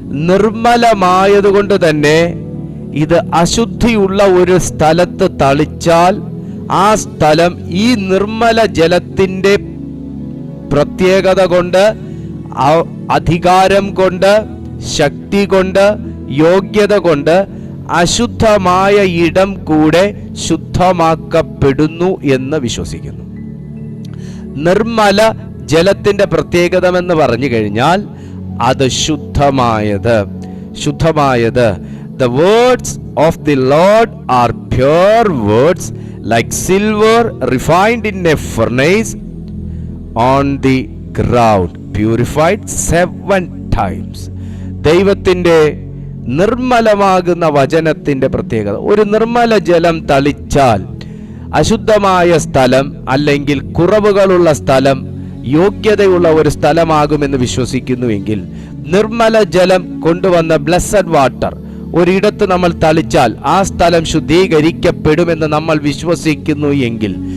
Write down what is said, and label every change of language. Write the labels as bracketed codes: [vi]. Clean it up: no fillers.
[ml] നിർമ്മലമായതുകൊണ്ട് തന്നെ ഇത് അശുദ്ധിയുള്ള ഒരു സ്ഥലത്ത് തളിച്ചാൽ ആ സ്ഥലം ഈ നിർമ്മല ജലത്തിൻ്റെ പ്രത്യേകത കൊണ്ട്, അധികാരം കൊണ്ട്, ശക്തി കൊണ്ട്, യോഗ്യത കൊണ്ട് അശുദ്ധമായ ഇടം കൂടെ ശുദ്ധമാക്കപ്പെടുന്നു എന്ന് വിശ്വസിക്കുന്നു. നിർമ്മല ജലത്തിന്റെ പ്രത്യേകതമെന്ന് പറഞ്ഞു കഴിഞ്ഞാൽ അത് ശുദ്ധമായത്. [en] The words of the Lord are pure words, like silver refined in a furnace on the ground, purified 7 times. [ml] ദൈവത്തിന്റെ നിർമ്മലമാകുന്ന വചനത്തിന്റെ പ്രത്യേകത, ഒരു നിർമ്മല ജലം തളിച്ചാൽ അശുദ്ധമായ സ്ഥലം അല്ലെങ്കിൽ കുറവുകളുള്ള സ്ഥലം യോഗ്യതയുള്ള ഒരു സ്ഥലമാകുമെന്ന് വിശ്വസിക്കുന്നുവെങ്കിൽ, നിർമ്മല ജലം കൊണ്ടുവന്ന ബ്ലെസ്സഡ് വാട്ടർ ഒരിടത്ത് നമ്മൾ തളിച്ചാൽ ആ സ്ഥലം ശുദ്ധീകരിക്കപ്പെടുമെന്ന് നമ്മൾ വിശ്വസിക്കുന്നു എങ്കിൽ,